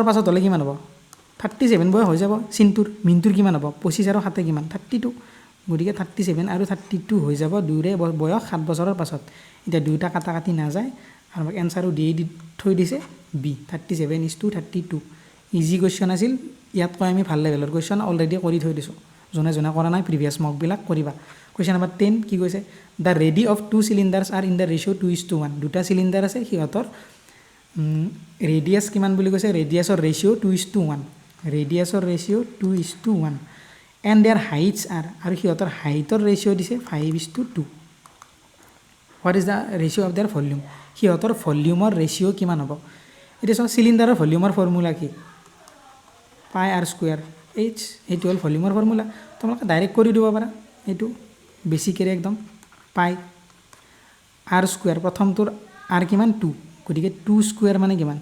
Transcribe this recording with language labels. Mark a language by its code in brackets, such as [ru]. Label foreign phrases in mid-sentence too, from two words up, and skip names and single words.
[as] পাছত হলে কিমান হ'ব 37 বয়স হৈ যাব চিন্তুৰ মিন্তুৰ কিমান হ'ব 25 আৰু 7 কিমান 32 গতিকে 37 আৰু 32 হৈ যাব দুৰে বয়স 7 বছৰৰ পাছত এতিয়া দুটা কাটা কাটি না যায় আৰু আমাক এনসারও দি থৈ দিছে b 37:32 [en] easy question [as] আছিল ইয়াত কয় আমি ভাল [en] level question [as] অলৰেডি কৰি থৈ দিছো জনা কৰা নাই [en] previous mock [as] বিলাক কৰিবা [en] question number 10 [as] কি কৈছে [en] the radii of two cylinders are in the ratio 2:1 [as] দুটা সিলিন্ডাৰ আছে সিহঁতৰ ৰেডিয়াস কিমান বুলি কৈছে [en] radius ratio 2:1 radius ratio 2:1 and their heights are [as] আৰু সিহঁতৰ [en] height ratio [as] দিছে 5:2 [en] what is the ratio of their volume [as] সিহঁতৰ [en] volume ratio [as] কিমান হ'ব এটা সব সিলিন্ডাৰৰ [en] volume formula [as] কি [en] pi r square h [as] এইটো হ'ল [en] volume formula [as] তোমালোকে ডাইৰেক্ট কৰি দিব পাৰা এইটো বেসিকেৰে একদম [en] pi r square [as] প্ৰথমটোৰ r কিমান 2 গতিকে 2 স্কয়াৰ মানে কিমান